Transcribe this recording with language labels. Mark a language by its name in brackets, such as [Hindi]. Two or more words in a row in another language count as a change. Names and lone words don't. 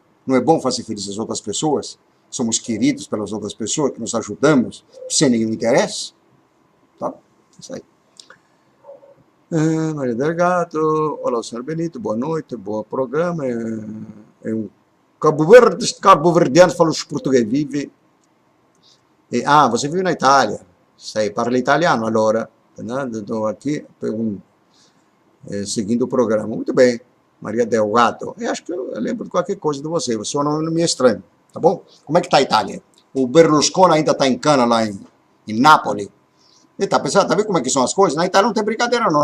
[Portuguese] Não é bom fazer feliz as outras pessoas? Somos queridos pelas outras pessoas, que nos ajudamos, sem nenhum interesse. Tá? Isso aí. Maria Delgado, olá, senhor Benito, boa noite, bom programa. É um cabo-verdiano, fala os português, vive Você vive na Itália, [Italian] parla italiano allora? [Portuguese] Estou aqui seguindo o programa. Muito bem, Maria Delgado. Eu acho que eu lembro de qualquer coisa de você, você não me é estranho, tá bom? Como é que está a Itália? O Berlusconi ainda está em cana lá em Nápoles. E tá pensando, tá vendo como é que são as coisas? Na Itália não tem brincadeira não.